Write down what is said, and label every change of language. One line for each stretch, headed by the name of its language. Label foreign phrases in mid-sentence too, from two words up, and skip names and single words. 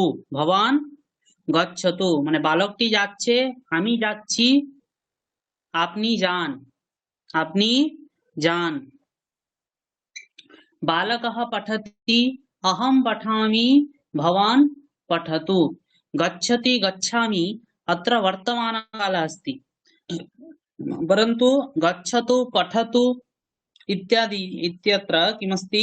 Sanskrit: भवान् गच्छतु
Bangla: মানে বালকটি যাচ্ছে, আমি যাচ্ছি, আপনি যান, আপনি যান।
Sanskrit: बालकः पठति अहं पठामि, भवान् पठतु। गच्छति गच्छामि अत्र वर्तमानकालः अस्ति, परन्तु गच्छतु पठतु इत्यादि इत्यत्र किमस्ति?